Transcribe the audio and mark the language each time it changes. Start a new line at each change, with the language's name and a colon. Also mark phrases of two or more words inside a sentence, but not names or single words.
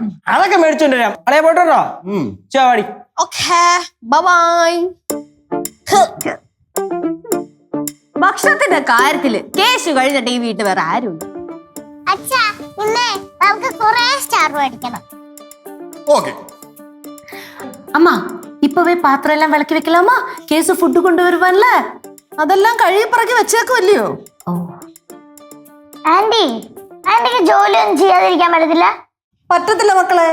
Malayalam: അതൊക്കെ മേടിച്ചോണ്ട് വരാം. അളയാ പോട്ടോ? ചാവാടി.
English: Okay, bye.
Malayalam: ഭക്ഷണത്തിന്റെ കാര്യത്തില് കേശു കഴിഞ്ഞിട്ട് ഈ വീട്ടിൽ വേറെ ആരുണ്ട്? അച്ഛാ, ഇന്നേ നമുക്ക് കുറേ സ്റ്റാർ മേടിക്കണം. ഓക്കെ.
Tamil: அம்மா, இப்பவே பாத்திரம் எல்லாம் விளக்கி வைக்கலாமா? கேசு ஃபுட்டு கொண்டு வருவான்ல,
Malayalam: അതെല്ലാം കഴുകി പറക്കി വെച്ചേക്കുമല്ലയോ? ആന്റിക്ക് ജോലിയൊന്നും ചെയ്യാതിരിക്കാൻ പറ്റത്തില്ല? പറ്റത്തില്ല മക്കളെ.